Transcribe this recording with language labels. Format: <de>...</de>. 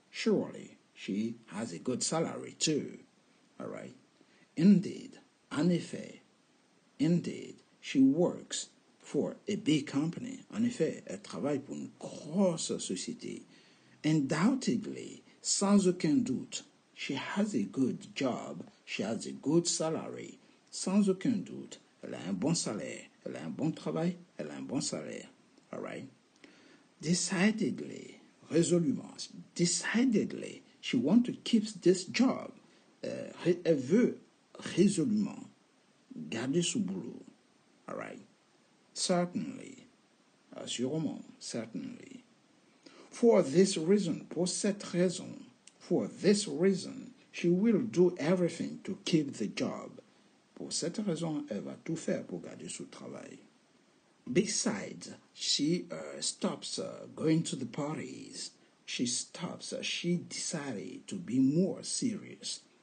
<en>Surely she has a good salary too. All right. Indeed.</en> <fr>En effet.</fr> <en>Indeed. She works for a big company.</en> <fr>En effet, elle travaille pour une grosse société.</fr> <en>Undoubtedly,</en> <fr>sans aucun doute,</fr> <en>she has a good job. She has a good salary.</en> <fr>Sans aucun doute, elle a un bon salaire. Elle a un bon travail. Elle a un bon salaire. All right.</fr> <en>Decidedly,</en> <fr>résolument,</fr> <en>decidedly, she wants to keep this job.</en> <fr>Elle veut résolument garder ce boulot.</fr> <en>All right. Certainly,</en> <fr>assurément,</fr> <en>certainly. For this reason,</en> <fr>pour cette raison,</fr> <en>for this reason, she will do everything to keep the job.</en> <fr>Pour cette raison, elle va tout faire pour garder son travail.</fr> <en>Besides, she stops going to the parties. She decided to be more serious.</en>